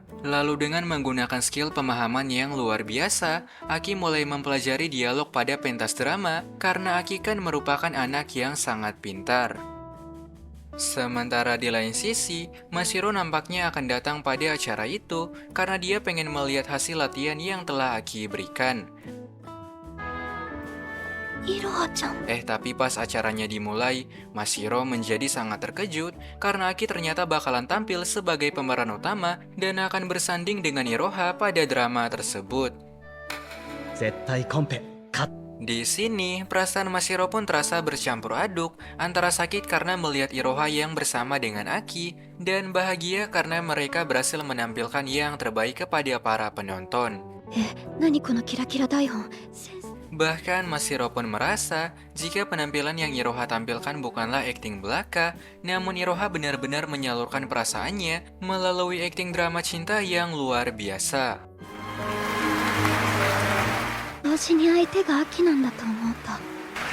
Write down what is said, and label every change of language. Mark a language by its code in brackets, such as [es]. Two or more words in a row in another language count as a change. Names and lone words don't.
[id] Lalu dengan menggunakan skill pemahaman yang luar biasa, Aki mulai mempelajari dialog pada pentas drama karena Aki kan merupakan anak yang sangat pintar. Sementara di lain sisi, Mashiro nampaknya akan datang pada acara itu karena dia pengen melihat hasil latihan yang telah Aki berikan. [ja] いろはちゃん。 [id] Tapi pas acaranya dimulai, Mashiro menjadi sangat terkejut karena Aki ternyata bakalan tampil sebagai pemeran utama dan akan bersanding dengan Iroha pada drama tersebut. [ja] 絶対コンペ勝っ [id] Di sini, perasaan Mashiro pun terasa bercampur aduk antara sakit karena melihat Iroha yang bersama dengan Aki dan bahagia karena mereka berhasil menampilkan yang terbaik kepada para penonton. [ja] 何このキラキラ台本。先生。 [id] Bahkan Mashiro pun merasa jika penampilan yang Iroha tampilkan bukanlah akting belaka, namun Iroha benar-benar menyalurkan perasaannya melalui akting drama cinta yang luar biasa. [ja] 同時に相手が秋なんだと思うと